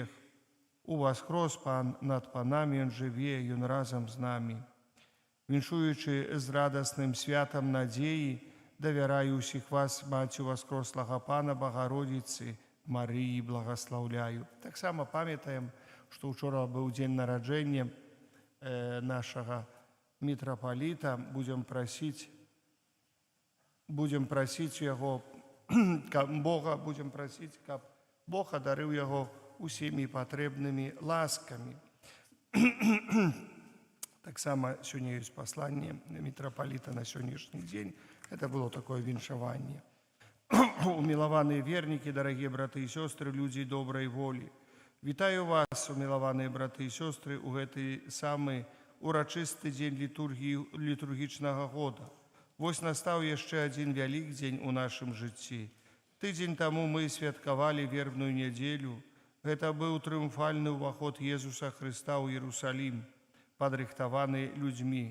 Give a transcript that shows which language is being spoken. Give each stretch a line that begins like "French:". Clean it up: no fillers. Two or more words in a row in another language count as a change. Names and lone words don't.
Belarusian: У воскрес Пан над панамі, Ён жыве, Ён разам з намі. Віншуючы з радасным святам надзеі, давяраю ўсіх вас, Маці воскреслага Пана, Богородицы, Марыі, благословляю. Так само памятаем, што учора быў дзень нараджэння нашага митрополита.
Russian: Будем просить
Belarusian: Яго, каб Бог одарыў Яго усімі патрэбнымі ласкамі. Так само
Russian: сегодня есть послание митрополита на сегодняшний день. Это было такое віншаванне. Умилованные верники, дорогие браты и сестры, люди доброй воли.
Belarusian: Вітаю вас,
Russian: умилованные браты и сестры,
Belarusian: у гэты самый урачысты дзень літургічнага года. Вось настаў яшчэ адзін вялікдзень у нашым жыцці. Тыдзень таму мы святкавалі вербную нядзелю. Гэта быў трыумфальны ўваход Езуса Христа ў Иерусалим, падрыхтаваны людзьмі.